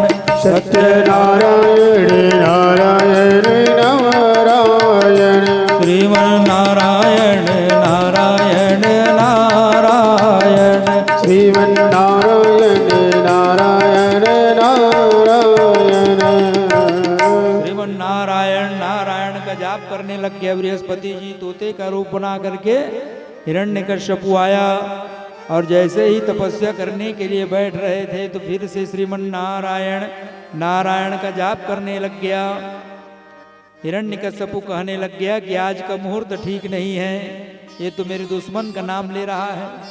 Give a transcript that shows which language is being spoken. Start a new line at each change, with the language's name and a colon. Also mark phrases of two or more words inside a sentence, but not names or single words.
Hindi: सत्य नारायण नारायण नारायण, श्रीमन नारायण नारायण नारायण, श्रीमन नारायण नारायण नारायण। श्रीमन नारायण नारायण का जाप करने लग गया बृहस्पति जी। तोते का रूप बना करके हिरण्यकश्यपु आया, और जैसे ही तपस्या करने के लिए बैठ रहे थे तो फिर से श्रीमन नारायण नारायण का जाप करने लग गया। हिरण्यकश्यपु कहने लग गया कि आज का मुहूर्त ठीक नहीं है, ये तो मेरे दुश्मन का नाम ले रहा है।